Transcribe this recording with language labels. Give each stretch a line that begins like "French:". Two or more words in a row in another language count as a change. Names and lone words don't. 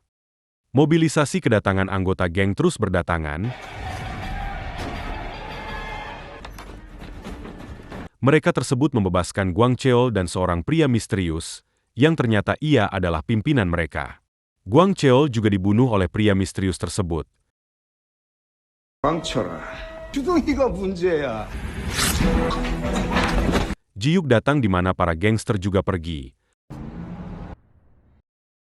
Indonesian: Mobilisasi kedatangan anggota geng terus berdatangan. Mereka tersebut membebaskan Gwang Cheol dan seorang pria misterius, yang ternyata ia adalah pimpinan mereka. Gwang Cheol juga dibunuh oleh pria misterius tersebut.
Korean: 망쳐라. 주둥이가 문제야.
Indonesian: Ji Hyuk datang di mana para gangster juga pergi.